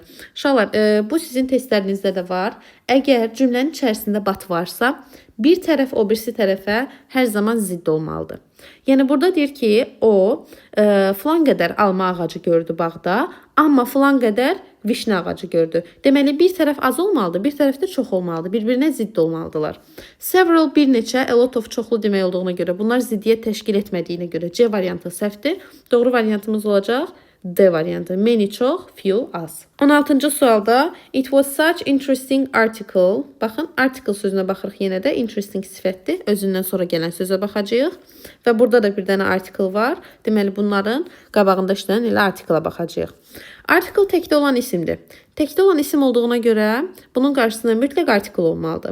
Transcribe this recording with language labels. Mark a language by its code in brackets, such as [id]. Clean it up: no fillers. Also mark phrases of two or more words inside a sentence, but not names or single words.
[az] Uşaqlar, bu sizin testlərinizdə də var. Əgər cümlənin içərisində but varsa, bir tərəf o birisi tərəfə hər zaman zidd olmalıdır. Yəni burada deyir ki, o filan qədər alma ağacı gördü bağda, amma filan qədər vişnə ağacı gördü. Deməli, bir tərəf az olmalıdır, bir tərəf də çox olmalıdır. Bir-birinə zidd olmalıdırlar. Several bir neçə, [en] a lot of [az] çoxlu demək olduğuna görə, bunlar ziddiyyət təşkil etmədiyinə görə C variantı səhvdir. Doğru variantımız olacaq D variantı. Many çox, few az. 16-cı sualda [en] it was such interesting article. [az] Baxın, article sözünə baxırıq yenə də. Interesting sifətdir. Özündən sonra gələn sözə baxacağıq. Və burada da bir dənə article var. Deməli, bunların qabağında işlənən elə article-a baxacağıq. Article təkdə olan isimdir. Təkdə olan isim olduğuna görə bunun qarşısında mütləq article olmalıdır.